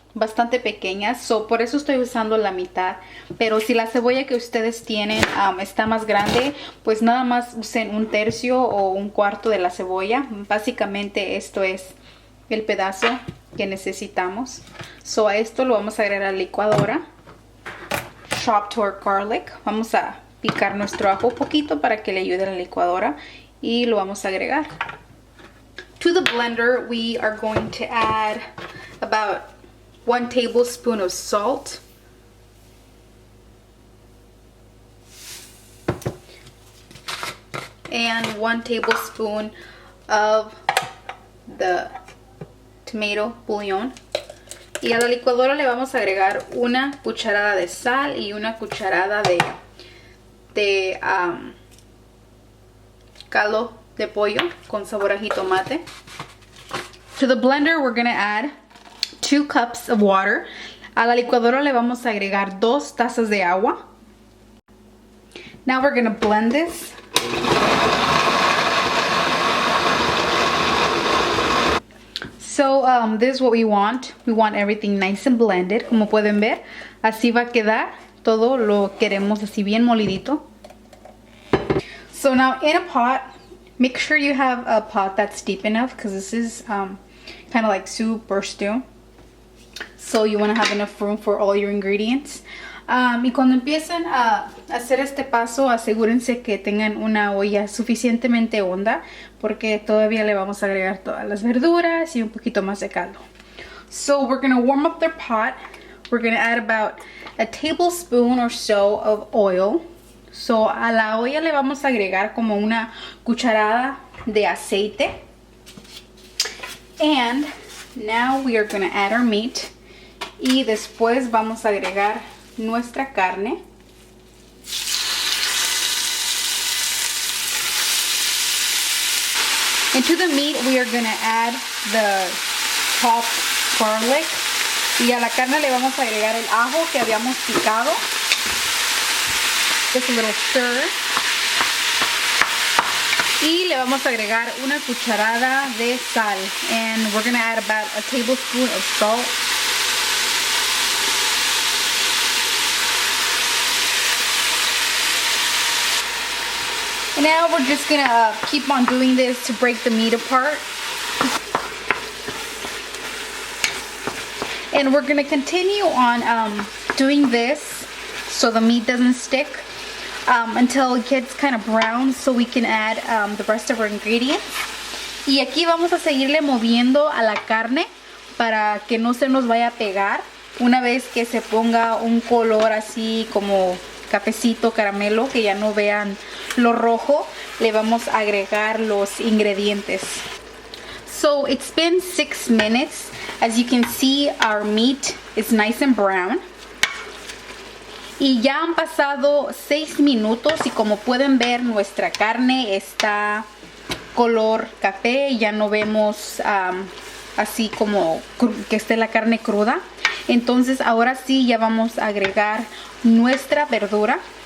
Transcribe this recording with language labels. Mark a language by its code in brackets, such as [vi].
[es] bastante pequeñas, so por eso estoy usando la mitad. Pero si la cebolla que ustedes tienen está más grande, pues nada más usen un tercio o un cuarto de la cebolla. Básicamente esto es el pedazo que necesitamos. So a esto lo vamos a agregar a la licuadora. [en] Chopped our garlic. [es] Vamos a picar nuestro ajo un poquito para que le ayude a la licuadora y lo vamos a agregar. [en] To the blender we are going to add about 1 tablespoon of salt. And 1 tablespoon of the tomato bouillon. [es] Y a la licuadora le vamos a agregar una cucharada de sal y una cucharada de caldo de pollo con sabor a jitomate. [en] To the blender we're going to add 2 cups of water. [es] A la licuadora le vamos a agregar 2 tazas de agua. [en] Now we're going to blend this. So this is what we want. We want everything nice and blended. [es] Como pueden ver, así va a quedar. Todo lo queremos así bien molidito. [en] So now in a pot, make sure you have a pot that's deep enough because this is kind of like soup or stew. So you want to have enough room for all your ingredients. [es] Y cuando empiecen a hacer este paso, asegúrense que tengan una olla suficientemente honda porque todavía le vamos a agregar todas las verduras y un poquito más de caldo. [en] So we're going to warm up their pot. We're going to add about a tablespoon or so of oil. [es] So a la olla le vamos a agregar como una cucharada de aceite. [en] And now we are going to add our meat. [es] Y después vamos a agregar nuestra carne. [en] Into the meat we are going to add the chopped garlic. [es] Y a la carne le vamos a agregar el ajo que habíamos picado. [en] Just a little stir. [es] Y le vamos a agregar una cucharada de sal. [en] And we're going to add about a tablespoon of salt. And now we're just gonna keep on doing this to break the meat apart. And we're gonna continue on doing this so the meat doesn't stick until it gets kind of brown, so we can add the rest of our ingredients. [es] Y aquí vamos a seguirle moviendo a la carne para que no se nos vaya a pegar. Una vez que se ponga un color así como cafecito, caramelo, que ya no vean lo rojo, le vamos a agregar los ingredientes. [en] So it's been 6 minutes. As you can see, our meat is nice and brown. [es] Y ya han pasado 6 minutos y como pueden ver, nuestra carne está color café. Ya no vemos así como que esté la carne cruda. Entonces ahora sí ya vamos a agregar nuestra verdura.